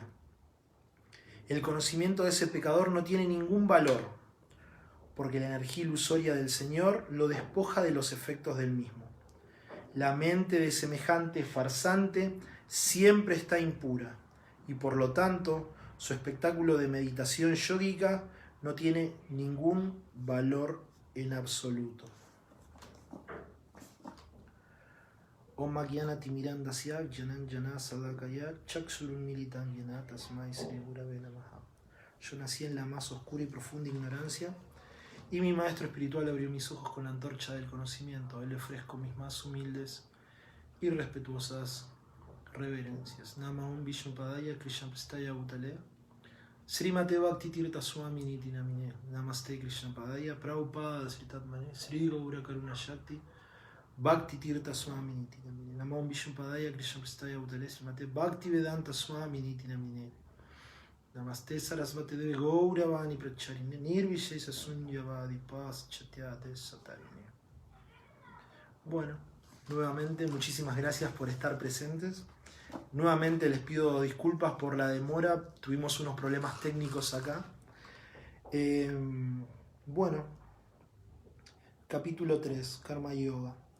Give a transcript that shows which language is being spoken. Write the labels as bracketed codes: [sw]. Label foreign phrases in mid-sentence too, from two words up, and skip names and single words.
[es] El conocimiento de ese pecador no tiene ningún valor, porque la energía ilusoria del Señor lo despoja de los efectos del mismo. La mente de semejante farsante siempre está impura, y por lo tanto su espectáculo de meditación yógica no tiene ningún valor en absoluto. [sa] Om Jnanati Mirandasya Janan Jana Sadakaya Chaksurun Militan Jana Tasmai Sri Gurave Namaha. [es] Yo nací en la más oscura y profunda ignorancia, y mi maestro espiritual abrió mis ojos con la antorcha del conocimiento. A él le ofrezco mis más humildes y respetuosas reverencias. [sa] Nama Om Vishnupadaya Krishna Prestaya Bhutale Srimate Bhakti Tirtha Swami Niti Namine. Namaste Krishna Padaya Prabhupada Sritatmane Sri Gaura Karuna Shakti Bhakti Tirtha Swami Niti Namine. Nama Om Vishnupadaya Krishna Prestaya Bhutale Srimate Bhakti Vedanta Swami Niti Namine. Namaste Sarasvati Deve Gauravani Pracharine Nirvishesa Sunyavadi Pas Chatyate Satarine. [es] Bueno, nuevamente muchísimas gracias por estar presentes. Nuevamente les pido disculpas por la demora, tuvimos unos problemas técnicos acá. Bueno, capítulo 3, Karma Yoga.